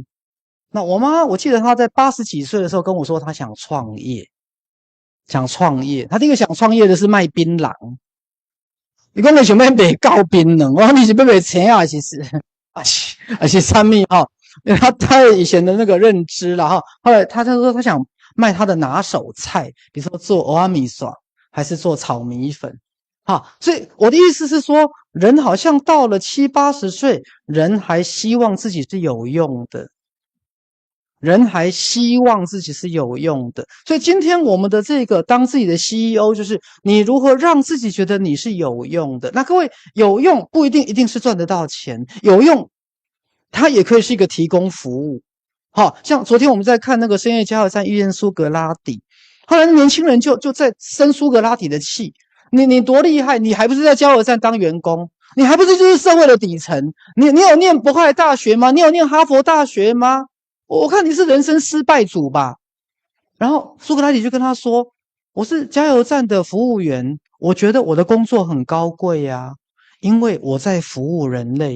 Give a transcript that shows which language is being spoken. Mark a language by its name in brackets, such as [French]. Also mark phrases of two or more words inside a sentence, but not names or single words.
[Chinese] 那我記得她在80幾歲的時候跟我說，她想創業。她第一個想創業的是賣檳榔。你講你想要賣高檳榔，我說你是要賣青啊，其實而且三蜜哈，因為他以前的那個認知啦哈，後來他說他想賣他的拿手菜，比如說做蚵仔米線，還是做炒米粉。好，所以我的意思是說，人好像到了70、80歲，人還希望自己是有用的，所以今天我們的這個當自己的 CEO， 就是你如何讓自己覺得你是有用的。那各位，有用不一定是賺得到錢，有用它也可以是一個提供服務。好，像昨天我們在看那個深夜加油站遇見蘇格拉底，後來年輕人就在生蘇格拉底的氣。你多厲害，你還不是在加油站當員工，你還不是就是社會的底層，你有念伯克萊大學嗎？你有念哈佛大學嗎？我看你是人生失敗組吧。然後蘇格拉底就跟他說，我是加油站的服務員，我覺得我的工作很高貴呀，因為我在服務人類。